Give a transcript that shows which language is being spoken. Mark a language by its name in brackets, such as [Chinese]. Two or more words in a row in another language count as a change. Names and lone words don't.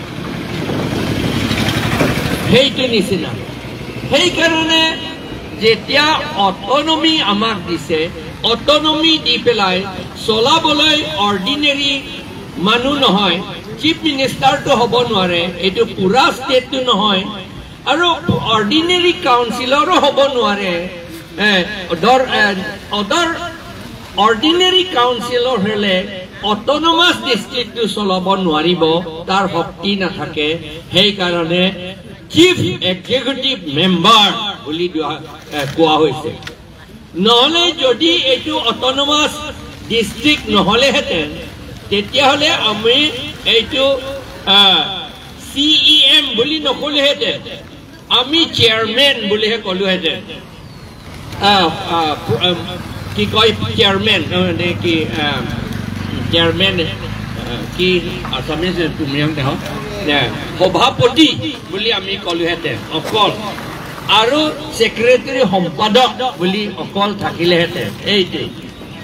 [Assamese] সেইটো নিচিনা সেই কাৰণে যেতিয়া অটোনমি আমাক দিছে অটোনমি দি পেলাই চলাবলৈ অর্ডিনারি মানুহ নহয় [English] chief ministerটো [Assamese] হ'ব নোৱাৰে এইটো পুৰা ষ্টেটটো নহয় আৰু অর্ডিনারি কাউন্সিলৰো হ'ব নোৱাৰে [English] other ordinary councilor [Assamese] hele [English] autonomous district to [Assamese] চলাব নোৱাৰিব তাৰ শক্তি নাথাকে সেই কাৰণে [English] chief executive member [Assamese] বুলি কোৱা হৈছে নহলে যদি এটো [English] autonomous district [Assamese] নহলে হেতেন তেতিয়া হলে আমি এইটো CEM বুলি নকলে হেতেন আমি চেয়ারম্যান বুলি কলো হেতেন কি কয় চেয়ারম্যান কি চেয়ারম্যান কি আসামিজ তুমি দেখো সভাপতি বুলি আমি কলো হেতেন অকল আৰু সেক্রেটারি সম্পাদক বুলি অকল থাকিলে হেতেন এইটো